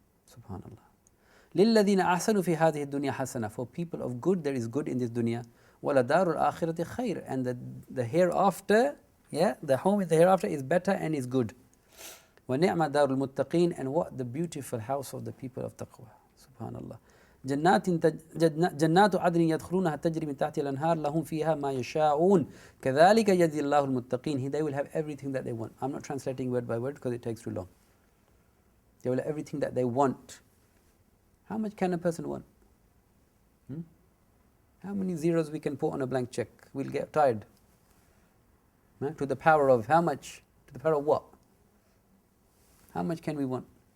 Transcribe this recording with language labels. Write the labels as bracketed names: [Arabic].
[Arabic] Subhanallah. لِلَّذِينَ أَحْسَنُوا فِي هَذِهِ الدُّنْيَا حَسَنًا. [English] For people of good, there is good in this dunya. [Arabic] وَلَدَارُ الْآخِرَةِ خَيْرٌ. [English] And the hereafter, yeah, the home in the hereafter is better and is good. [Arabic] وَنِعْمَ دَارُ الْمُتَّقِينَ. [English] And what the beautiful house of the people of taqwa. [Arabic] Subhanallah. جنات عدن يدخلونها تجري من تحتها الأنهار لهم فيها ما يشاءون كذلك يجزي الله المتقين. [English] They will have everything that they want. I'm not translating word by word because it takes too long. They will have everything that they want. How much can a person want? How many zeros we can put on a blank check? We'll get tired. To the power of how much? To the power of what? How much can we want?